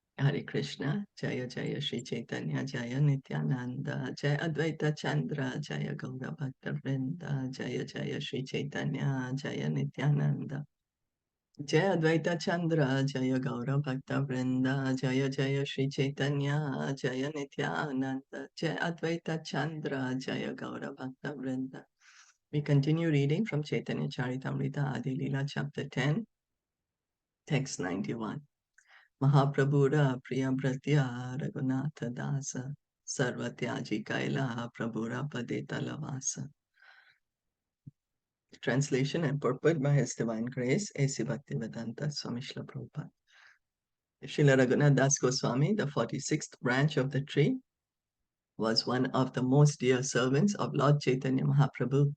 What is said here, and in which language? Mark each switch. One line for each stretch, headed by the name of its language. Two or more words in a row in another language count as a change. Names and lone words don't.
Bangla: হরে কৃষ্ণ, জয় জয় শ্রী চৈতন্য, জয় নিত্যানন্দ, জয় অদ্বৈত চন্দ্র, জয় গৌর ভক্ত বৃন্দ, জয় জয় শ্রী চৈতন্য, জয় নিত্যানন্দ, জয় অদ্বৈত চন্দ্র, জয় গৌর ভক্ত বৃন্দ, জয় জয় শ্রী চৈতন্য, জয় নিত্যানন্দ, জয় অদ্বৈত চন্দ্র, জয় গৌর ভক্ত বৃন্দ.
English: We continue reading from Caitaniya Caritamita, Adi Leela, chapter 10, text 91.
Bangla: মহাপ্রভুর প্রিয়ভৃত্য রঘুনাথ দাস সর্বত্যাগী কৈল প্রভুর পদেত লবাস.
English: Translation and purport by His Divine Grace, A.C. Bhaktivedanta Swami Srila Prabhupada. Srila Raghunath Das Goswami, the 46th branch of the tree, was one of the most dear servants of Lord Chaitanya Mahaprabhu.